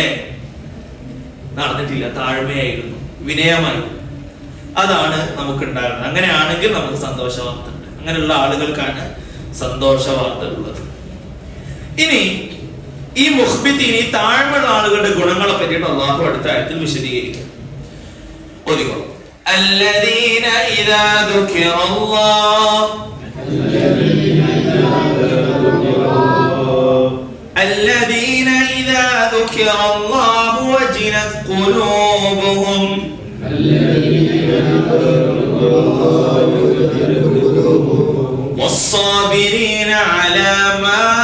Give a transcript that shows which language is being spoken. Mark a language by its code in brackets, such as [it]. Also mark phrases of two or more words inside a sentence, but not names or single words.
[ml] നടന്നിട്ടില്ല, താഴ്മയായിരുന്നു, വിനയമായിരുന്നു. അതാണ് നമുക്ക് ഉണ്ടാകുന്നത്. അങ്ങനെയാണെങ്കിൽ നമുക്ക് സന്തോഷ വാർത്ത ഉണ്ട്. അങ്ങനെയുള്ള ആളുകൾക്കാണ് സന്തോഷ വാർത്ത ഉള്ളത്. ഇനി ഈ മുഖ്ബിത്തീൻ, ഈ താഴ്മയുള്ള ആളുകളുടെ ഗുണങ്ങളെ പറ്റിയിട്ട് അല്ലാഹു അടുത്ത ആയത്തിൽ വിശദീകരിക്കും. [ar] الذين إذا ذكر الله وجلت قلوبهم والصابرين على ما